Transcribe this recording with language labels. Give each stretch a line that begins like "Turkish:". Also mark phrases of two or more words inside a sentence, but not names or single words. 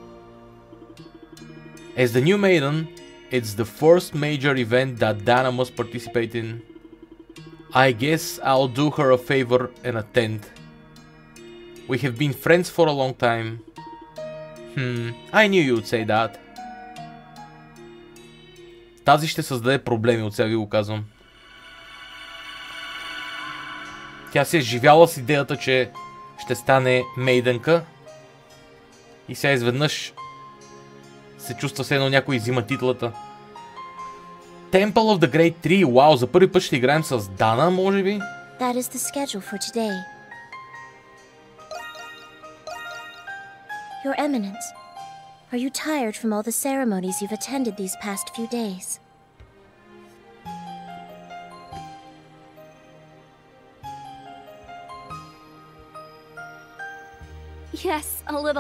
English: As the new maiden, it's the first major event that Dana must participate in. I guess I'll do her a favor and attend. We have been friends for a long time. I knew you'd say that.
Bulgarian: Тази ще създаде проблеми, от сега ви го казвам. Тя се е живяла с идеята, че ще стане мейдънка и сега изведнъж се чувства все едно някой взима титлата.
English: Temple of the Great Tree.
Bulgarian: Вау, за първи път ще играем с Дана, може би?
English: That is the schedule for today. Your Eminence, are you tired from all the ceremonies you've attended these past few days? Yes, a little.